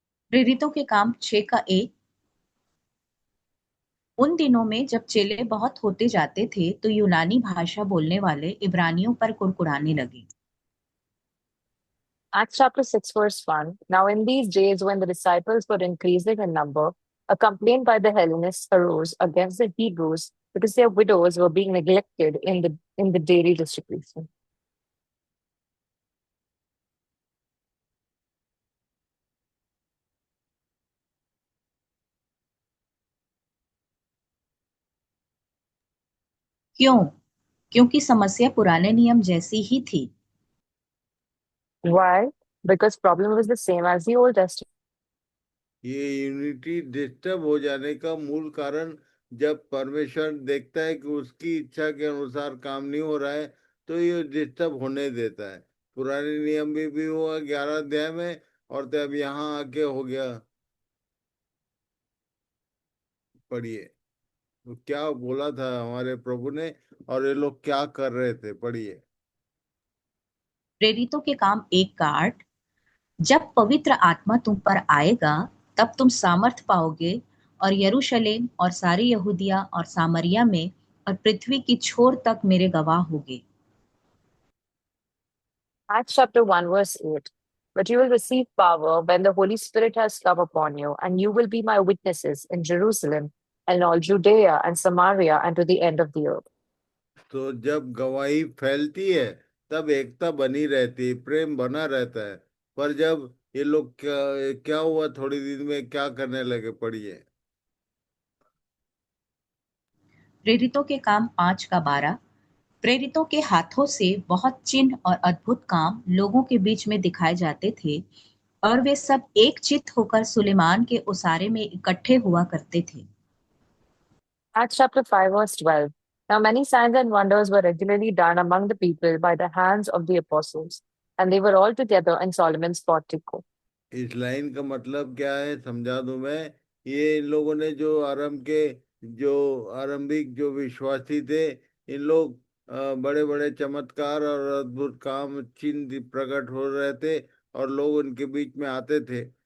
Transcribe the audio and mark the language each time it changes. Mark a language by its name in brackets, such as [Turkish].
[Hindi] प्रेरितों के काम 6 का 1। उन दिनों में जब चेले बहुत होते जाते थे, तो यूनानी भाषा बोलने वाले इब्रानियों पर कुड़कुड़ाने लगे। [English] Acts chapter 6, verse 1. Now, in these days when the disciples were increasing in number, a complaint by the Hellenists arose against the Hebrews because their widows were being neglected in the daily distribution. [Hindi] क्यों? क्योंकि समस्या पुराने नियम जैसी ही थी। [English] Why? Because problem was the same as the Old Testament. [Hindi] ये unity disturb हो जाने का मूल कारण, जब परमेश्वर देखता है कि उसकी इच्छा के अनुसार काम नहीं हो रहा है, तो ये डिस्टर्ब होने देता है। पुराने नियम भी हुआ 11 अध्याय में, और तब यहाँ आके हो गया। पढ़िए। तो क्या बोला था हमारे प्रभु ने, और ये लोग क्या कर रहे थे? पढ़िए। प्रेरितों के काम 1 का 8। जब पवित्र आत्मा तुम पर आएगा तब तुम सामर्थ पाओगे और यरूशलेम और सारी यहूदिया और सामरिया में और पृथ्वी की छोर तक मेरे गवाह होगे। [English] Acts chapter 1, verse 8. But you will receive power when the Holy Spirit has come upon you, and you will be my witnesses in Jerusalem and all Judea and Samaria and to the end of the earth. [Hindi] तो जब गवाही फैलती है तब एकता बनी रहती है, प्रेम बना रहता है। पर जब ये लोग क्या क्या हुआ, थोड़ी दिन में क्या करने लगे, पढ़िए। प्रेरितों के काम 5:12। प्रेरितों के हाथों से बहुत चिन्ह और अद्भुत काम लोगों के बीच में दिखाए जाते थे और वे सब एक चित्त होकर सुलेमान के उसारे में इकट्ठे हुआ करते थे। [English] Acts chapter 5, verse 12. Now many signs and wonders were regularly done among the people by the hands of the apostles, and they were all together in Solomon's portico. [Hindi] इस लाइन का मतलब क्या है समझा दूं मैं। ये इन लोगों ने जो आरंभ के जो आरंभिक जो विश्वासी थे, इन लोग बड़े बड़े चमत्कार और अद्भुत काम चिन्ह प्रकट हो रहे थे और लोग उनके बीच में आते थे।